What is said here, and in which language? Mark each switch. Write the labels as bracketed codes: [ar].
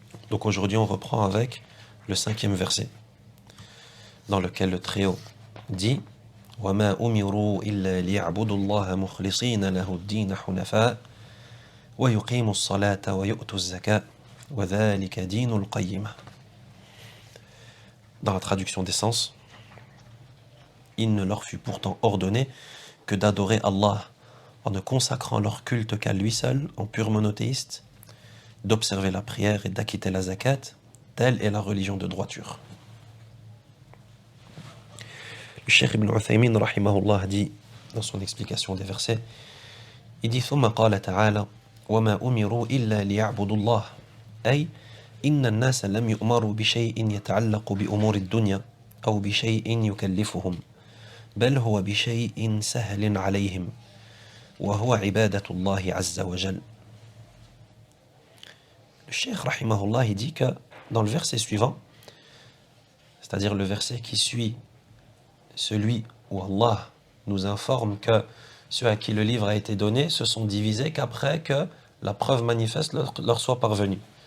[fr] Donc aujourd'hui on reprend avec le 5e verset dans lequel le trio dit [ar] وَمَا أُمِرُوا إِلَّا لِيَعْبُدُوا اللَّهَ مُخْلِصِينَ لَهُ الدِّينَ حُنَفَاءَ وَيُقِيمُوا الصَّلَاةَ وَيُؤْتُوا الزَّكَاةَ وَذَلِكَ دِينُ الْقَيِّمَةِ. [fr] Dans la traduction des sens, il ne leur fut pourtant ordonné que d'adorer Allah en ne consacrant leur culte qu'à lui seul, en pur monothéiste, d'observer la prière et d'acquitter la zakat, telle est la religion de droiture. Le Cheikh Ibn Uthaymin rahimahullah dit dans son explication des versets, il dit [ar] ثم قال تعالى وما أمروا إلا ليعبدوا الله أي إن الناس لم يؤمروا بشيء يتعلق بأمور الدنيا أو بشيء يكلفهم بل هو بشيء سهل عليهم وهو عبادة الله عز وجل. [fr] Le Cheikh rahimahullah il dit que dans le verset suivant, c'est-à-dire le verset qui suit celui où Allah nous informe que ceux à qui le livre a été donné se sont divisés qu'après que la preuve manifeste leur soit parvenue.